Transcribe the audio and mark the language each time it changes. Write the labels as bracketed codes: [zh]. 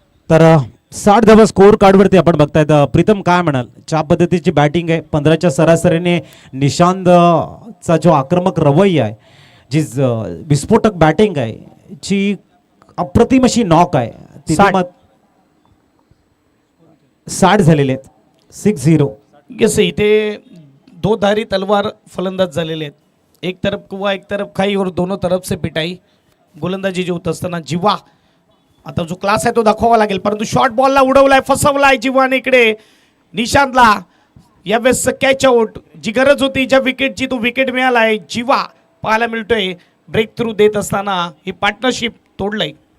[mr] तर 60 धावा स्कोर कार्डवरती आपण बघतायत. प्रीतम काय म्हणाल, ज्या पद्धतीची बॅटिंग आहे, 15च्या सरासरीने निशांतचा जो आक्रमक रवैया आहे, जी विस्फोटक बॅटिंग आहे, जी अप्रतिम अशी नॉक आहे, तिथे 60 झालेले आहेत 6-0. येस इथे [hi] दो धारी तलवार [mr] फलंदाज झालेले आहेत. [hi] एक तरफ कुआ एक तरफ खाई और दोनों तरफ से पिटाई. [mr] गोलंदाजी जी होत असताना जिवा आता जो क्लास आहे तो दाखवावा लागेल, परंतु शॉर्ट बॉलला उडवलाय, फसवलाय जिवाने इकडे निशांतला. यावेळेस कॅच आउट, जी गरज होती ज्या विकेटची तो विकेट मिळालाय. जिवा पाहायला मिळतोय ब्रेक थ्रू देत असताना ही पार्टनरशिप तोडलंय.